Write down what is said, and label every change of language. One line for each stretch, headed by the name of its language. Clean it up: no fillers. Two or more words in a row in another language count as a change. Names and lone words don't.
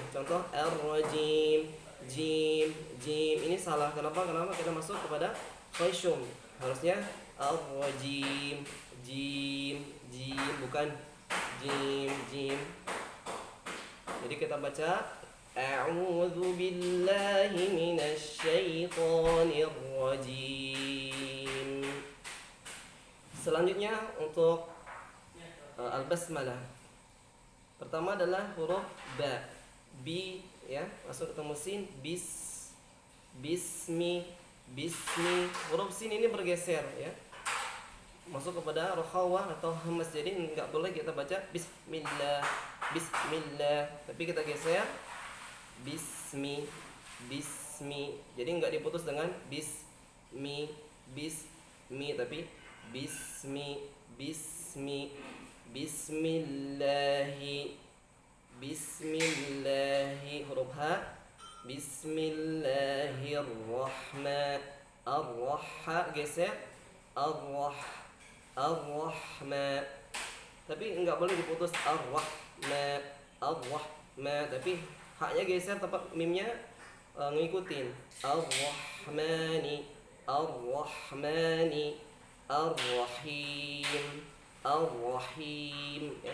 Indonesian: Contoh ar-rajim, jim, jim. Ini salah. Kenapa kita masuk kepada khayshum? Harusnya ar-rajim, jim, jim, bukan jim, jim. Jadi kita baca
Arabic: أعوذ بالله من الشيطان الرجيم.
Indonesian: Selanjutnya untuk al-basmalah. Pertama adalah huruf ba. Bi ya, masuk ketemu sin, bis, bismi, bismi. Huruf sin ini bergeser ya. Masuk kepada rokhawah atau hamas. Jadi enggak boleh kita baca bismillah, bismillah, tapi kita geser bismi, bismi. Jadi enggak diputus dengan bismi, bismi, tapi bismi, bismi, bismillahi, bismillahi. Huruf ha, bismillahirrahman, ar-rahha geser, ar-rahma, tapi enggak boleh diputus ar-rahma, ar-rahma, tapi haknya geser tempat mimnya ngikutin ar-rahmani, ar-rahmani, ar-rahim, ar-rahim ya.